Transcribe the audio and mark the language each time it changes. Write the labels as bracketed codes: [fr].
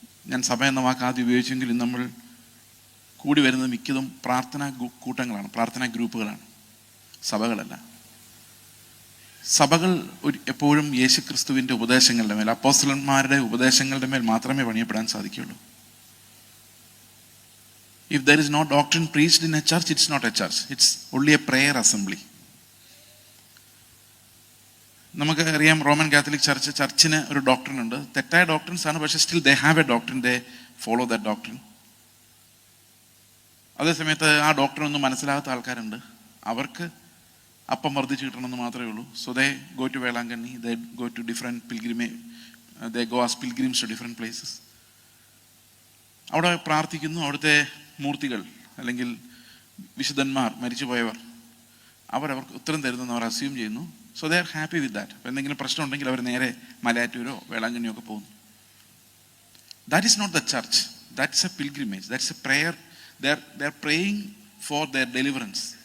[ml] ഞാൻ സഭ എന്ന വാക്ക് ആദ്യം ഉപയോഗിച്ചെങ്കിലും നമ്മൾ കൂടി വരുന്നത് മിക്കതും പ്രാർത്ഥനാ കൂട്ടങ്ങളാണ്, പ്രാർത്ഥനാ ഗ്രൂപ്പുകളാണ്, സഭകളല്ല. സഭകൾ എപ്പോഴും യേശുക്രിസ്തുവിൻ്റെ ഉപദേശങ്ങളുടെ മേൽ, അപ്പോസ്തലന്മാരുടെ ഉപദേശങ്ങളുടെ മേൽ മാത്രമേ പണിയപ്പെടാൻ സാധിക്കുകയുള്ളൂ. [en] If there is no doctrine preached in a church, it's not a church. It's only a prayer assembly. [ml] നമുക്ക് അറിയാം, റോമൻ കാത്തലിക് ചർച്ചിന് ഒരു ഡോക്ട്രിൻ ഉണ്ട്. തെറ്റായ ഡോക്ട്രിൻസ് ആണ്, പക്ഷേ [en] Still they have a doctrine, they follow that doctrine. [ml] അതേസമയത്ത് ആ doctrine ഒന്നും മനസ്സിലാകാത്ത ആൾക്കാരുണ്ട്. അവർക്ക് അപ്പം വർദ്ധിച്ച് കിട്ടണമെന്ന് മാത്രമേ ഉള്ളൂ. [en] So they go to Velankanni, they go to different they go as pilgrims to different places. [ml] അവിടെ പ്രാർത്ഥിക്കുന്നു. അവിടുത്തെ മൂർത്തികൾ അല്ലെങ്കിൽ വിശുദ്ധന്മാർ, മരിച്ചുപോയവർ, അവർക്ക് ഉത്തരം തരുന്നെന്ന് അവർ അസ്യൂം ചെയ്യുന്നു. [en] So they are happy with that. [ml] അപ്പോൾ എന്തെങ്കിലും പ്രശ്നം ഉണ്ടെങ്കിൽ അവർ നേരെ മലയാറ്റൂരോ വേളാങ്കണ്ണിയോ ഒക്കെ പോകുന്നു. [en] That is not the church. That's a pilgrimage. That's a prayer. They are praying for their deliverance.